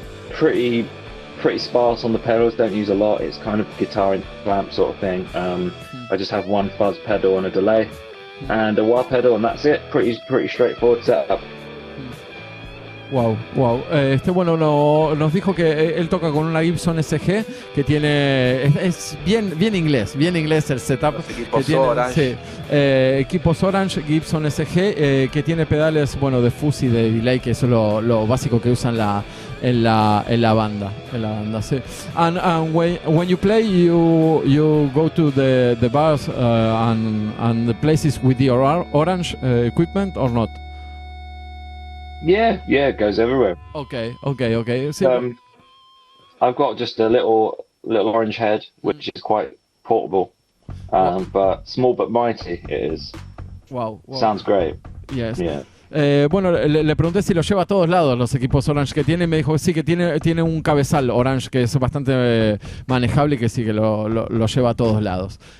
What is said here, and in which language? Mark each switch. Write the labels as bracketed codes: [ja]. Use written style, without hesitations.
[en] Pretty sparse on the pedals, don't use a lot. It's kind of guitar into amp sort of thing. I just have one fuzz pedal and a delay and a wah pedal, and that's it. Pretty straightforward setup. Wow. [es] Bueno, nos dijo que él toca con una Gibson SG que tiene, es bien inglés el setup. Los equipos que tiene, Orange. Sí, equipos Orange, Gibson SG, que tiene pedales, bueno, de fuzz y de delay, que eso es lo básico que usan en la banda, sí. [en] And when you play, you go to the bars and the places with the Orange equipment or not? Yeah, it goes everywhere. Okay. Sí. I've got just a little orange head, which is quite portable, but small but mighty it is. Wow. Sounds great. Yes. Yeah. [es] Bueno, le pregunté si lo lleva a todos lados los equipos Orange que tiene, y me dijo que sí, que tiene un cabezal Orange que es bastante manejable y que sí, que lo lleva a todos lados.